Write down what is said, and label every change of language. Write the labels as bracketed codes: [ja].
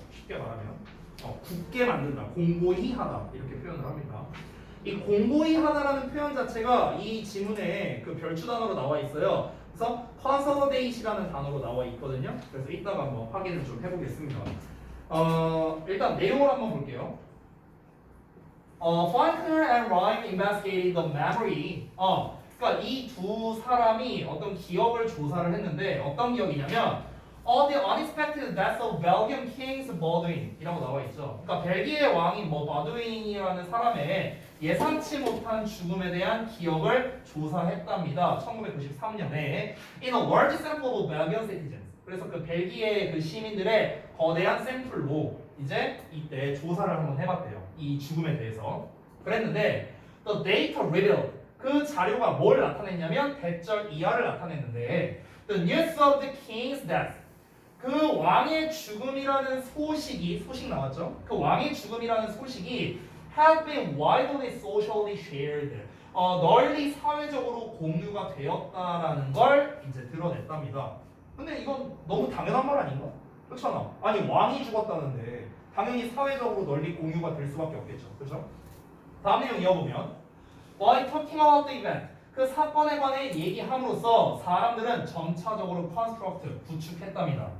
[ko] 쉽게 말하면 굳게 만든다, 공고히 하다 이렇게 표현을 합니다. 이 공고히 하다라는 표현 자체가 이 지문에 그 별주 단어로 나와 있어요. 그래서 consolidate이라는 단어로 나와 있거든요. 그래서 이따가 한번 확인을 좀 해보겠습니다. 일단 내용을 한번 볼게요. [en] Faulkner and Rhyme investigated the memory. [ko] 그러니까 이 두 사람이 어떤 기억을 조사를 했는데 어떤 기억이냐면 [en] the unexpected death of Belgian King Baudouin [ko] 이라고 나와 있죠. 그러니까 벨기에 왕인 바두인이라는 사람의 예상치 못한 죽음에 대한 기억을 조사했답니다. 1993년에 [en] in a large sample of Belgian citizens. [ko] 그래서 그 벨기에 그 시민들의 거대한 샘플로 이제 이때 조사를 한번 해봤대요. 이 죽음에 대해서. 그랬는데 [en] the data revealed. [ko] 그 자료가 뭘 나타냈냐면 대절 이하를 나타냈는데 [en] the news of the king's death. [ko] 그 왕의 죽음이라는 소식 나왔죠? 그 왕의 죽음이라는 소식이 [en] have been widely socially shared. [ko] 널리 사회적으로 공유가 되었다라는 걸 이제 드러냈답니다. 근데 이건 너무 당연한 말 아닌가? 그렇잖아. 아니 왕이 죽었다는데 당연히 사회적으로 널리 공유가 될 수밖에 없겠죠. 그렇죠? 다음 내용 이어보면 [en] By talking about the event. [ko] 그 사건에 관해 얘기함으로써 사람들은 점차적으로 construct, 구축했답니다.